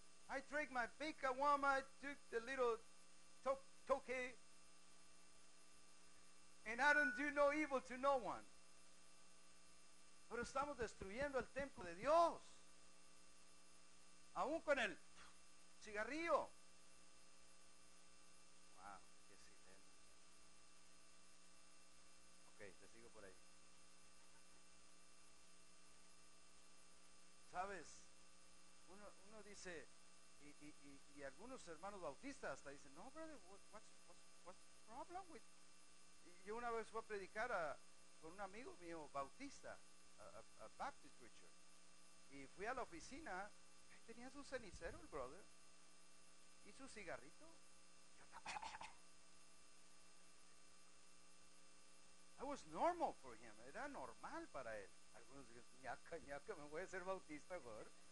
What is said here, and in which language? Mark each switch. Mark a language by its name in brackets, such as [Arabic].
[English] I drink my big caguama, I took the little toque, and I don't do no evil to no one. [Spanish] Pero estamos destruyendo el templo de Dios, aún con el cigarrillo. Wow, qué silencio. Ok, te sigo por ahí. Sabes, uno dice, y algunos hermanos bautistas hasta dicen, no, [English] brother, what's the problem with? [Spanish] Y yo una vez fui a predicar con un amigo mío bautista, [English] a Baptist preacher, [Spanish] y fui a la oficina, tenía su cenicero el brother, y su cigarrito. [English] That was normal for him, [Spanish] era normal para él. Algunos dicen, ñaca, me voy a ser bautista ahora.